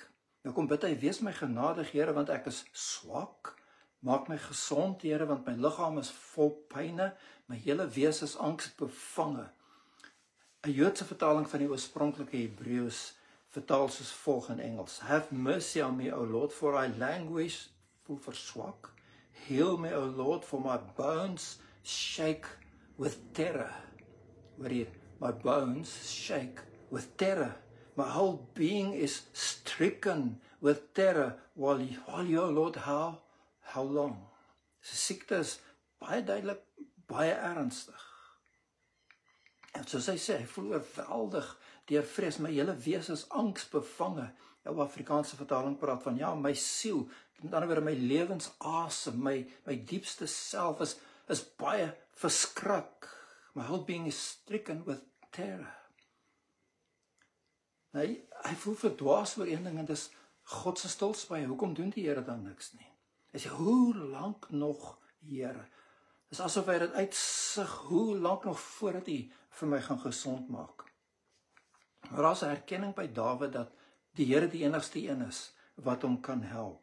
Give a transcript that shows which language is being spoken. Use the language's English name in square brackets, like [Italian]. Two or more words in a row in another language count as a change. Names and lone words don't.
[Afrikaans] Nou kom bid hy, wees my genadig, Here, want ek is swak. Maak my gesond, Here, want my liggaam is vol pyne, my hele wese is angsbevange. 'n Joodse vertaling van die oorspronklike Hebreëus vertaal soos volg in Engels: [English] Have mercy on me, O Lord, for I languish, [Afrikaans] voel verswak. [English] Heal me, O Lord, for my bones shake with terror. [Afrikaans] Hoor hier, [English] my bones shake with terror. My whole being is stricken with terror. While you, O Lord, how long? [Afrikaans] Sy siekte is baie duidelik, baie ernstig. En soos hy sê, hy voel oorweldig deur vrees, my hele wese is angsbevange. Jou Afrikaanse vertaling praat van, ja, my siel, met ander woorde, my lewensasem, my diepste self is baie verskrik. [English] My whole being is stricken with terror. [Afrikaans] Hy voel verdwaas oor een ding, en dis God se stilswye. Hoekom doen die Here dan niks nie? Hy sê, hoe lank nog, Here? Dis asof hy dit uitsig, hoe lank nog voordat hy vir my gaan gesond maak. Maar daar is 'n erkenning by Dawid dat die Here die enigste een is wat hom kan help.